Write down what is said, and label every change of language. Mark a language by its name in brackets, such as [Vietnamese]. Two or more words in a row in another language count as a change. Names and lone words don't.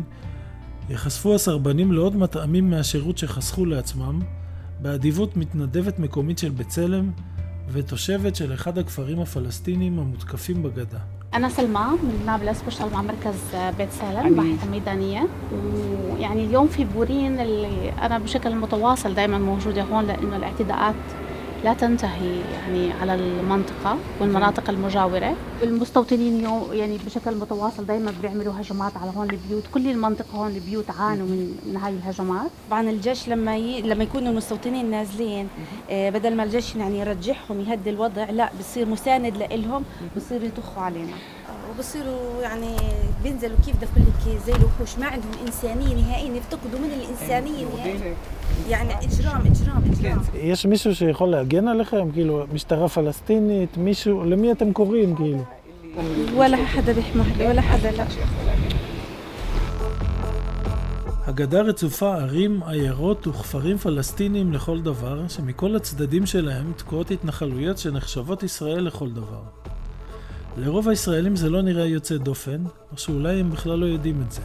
[Hebrew] יחשפו הסרבנים לעוד מטעמים מהשירות שחסכו לעצמם, באדיבות מתנדבת מקומית של בצלם ותושבת של אחד הכפרים הפלסטינים המותקפים בגדה. [Arabic] أنا سلمى من نابلس بشتغل مع مركز بيت سالم باحثة ميدانية ويعني اليوم في بورين اللي أنا بشكل متواصل دائما موجودة هون لأنه الاعتداءات لا تنتهي يعني على المنطقة والمناطق المجاورة. المستوطنين يعني بشكل متواصل دائما بيعملوا هجمات على هون البيوت، كل المنطقة هون البيوت عانوا من هاي الهجمات. طبعا الجيش لما يكونوا المستوطنين نازلين بدل ما الجيش يعني يرجعهم يهدي الوضع، لا بصير مساند لإلهم، بصير يطخوا علينا. وبصيروا يعني بينزلوا كيف بدي اقول لك زي الوحوش، ما عندهم انسانيه نهائيا، يفتقدوا من الانسانيه نهائيا. يعني اجرام. [Hebrew] יש מישהו שיכול להגן עליכם? כאילו, משטרה פלסטינית, מישהו, למי אתם קוראים כאילו? [Arabic] ولا حدا بيحمح لي ولا حدا لا. [Hebrew] הגדה רצופה ערים, עיירות וכפרים פלסטיניים לכל דבר, שמכל הצדדים שלהם תקועות התנחלויות שנחשבות ישראל לכל דבר. לרוב הישראלים זה לא נראה יוצא דופן, או שאולי הם בכלל לא יודעים את זה.